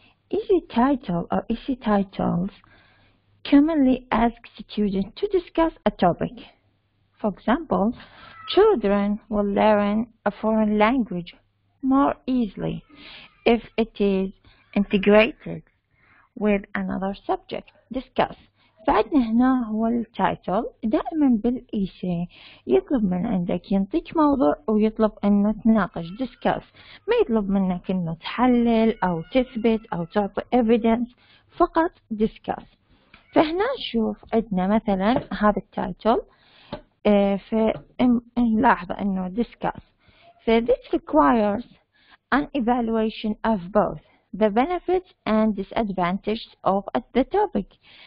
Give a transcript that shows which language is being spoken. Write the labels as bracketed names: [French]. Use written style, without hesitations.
[English] Easy title or easy titles commonly ask students to discuss a topic. For example, children will learn a foreign language more easily if it is integrated with another subject. Discuss. [Arabic] فعندنا هنا هو التايتل. دائما بالإيسي يطلب من عندك ينطيك موضوع ويطلب أنه تناقش discuss، ما يطلب منك أنه تحلل أو تثبت أو تعطي evidence، فقط discuss. فهنا نشوف عندنا مثلا هذا التايتل، فنلاحظ أنه discuss. [English] This requires an evaluation of both the benefits and disadvantages of the topic.